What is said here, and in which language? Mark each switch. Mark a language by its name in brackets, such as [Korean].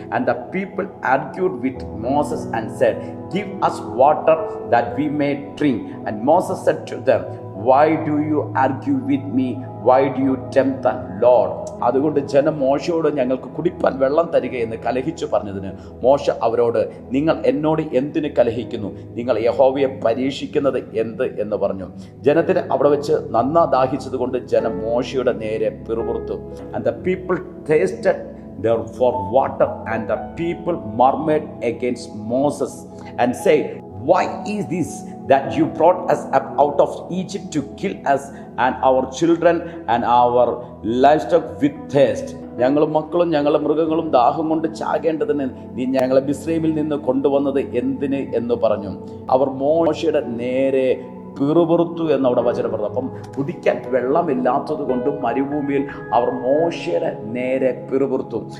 [English] And the people argued with Moses and said, give us water that we may drink. And Moses said to them, why do you argue with me? Why do you tempt the Lord? [Malayalam] അതുകൊണ്ട് ജനം മോശയോട് ഞങ്ങൾക്ക് കുടിപ്പാൻ വെള്ളം തരിക എന്ന് കലഹിച്ചു പറഞ്ഞതിന് മോശ അവരോട്, നിങ്ങൾ എന്നോട് എന്തിന് കലഹിക്കുന്നു? നിങ്ങൾ യഹോവയെ പരീക്ഷിക്കുന്നത് എന്ത് എന്ന് പറഞ്ഞു. ജനത്തിന് അവിടെ വെച്ച് നന്നാ ദാഹിച്ചത് കൊണ്ട് ജനം മോശയുടെ നേരെ പിറുപിറുത്തു. [English] And the people tasted therefore water, and the people murmured against Moses and said, why is this that you brought us up out of Egypt to kill us and our children and our livestock with thirst? [Malayalam] ഞങ്ങളും മക്കളും ഞങ്ങളുടെ മൃഗങ്ങളും ദാഹം കൊണ്ട് ചാകേണ്ടതിന് നീ ഞങ്ങളെ മിസ്രയീമിൽ നിന്ന് കൊണ്ടുവന്നത് എന്തിന് എന്ന് പറഞ്ഞു. അവർ മോശയുടെ നേരെ പിറുപിറുത്തു എന്നവിടെ വചനം പറഞ്ഞു. അപ്പം കുടിക്കാൻ വെള്ളമില്ലാത്തത് കൊണ്ടും മരുഭൂമിയിൽ അവർ മോശയുടെ നേരെ പിറുപിറുത്തു.